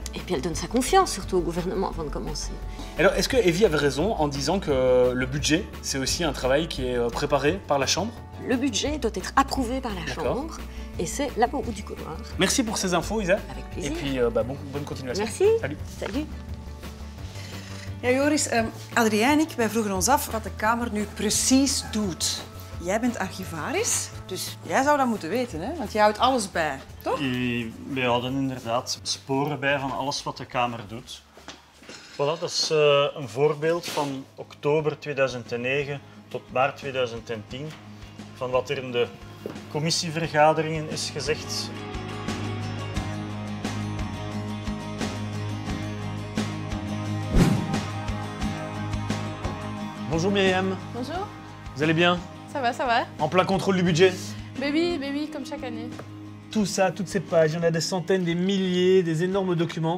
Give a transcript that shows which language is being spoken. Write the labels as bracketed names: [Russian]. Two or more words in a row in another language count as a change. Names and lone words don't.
[French] Et puis, elle donne sa confiance, surtout au gouvernement, avant de commencer. Alors, est-ce que Evie avait raison en disant que le budget, c'est aussi un travail qui est préparé par la Chambre? Le budget doit être approuvé par la D'accord. Chambre. Et c'est là-bas au bout du couloir. Merci pour ces infos, Isa. Avec plaisir. Et puis, bonne continuation. Merci. Salut. Salut. [Dutch] Ja, Joris, Adrien en ik, wij vroegen ons af wat de kamer nu precies doet. Jij bent archivaris, dus jij zou dat moeten weten, hè? Want jij houdt alles bij, toch? Wij houden inderdaad sporen bij van alles wat de Kamer doet. Voilà, dat is een voorbeeld van oktober 2009 tot maart 2010 van wat er in de commissievergaderingen is gezegd. [French] Bonjour Myriam, Bonjour, vous allez bien? ça va, ça va. En plein contrôle du budget? Mais oui, comme chaque année. Tout ça, toutes ces pages, il y en a des centaines, des milliers, des énormes documents.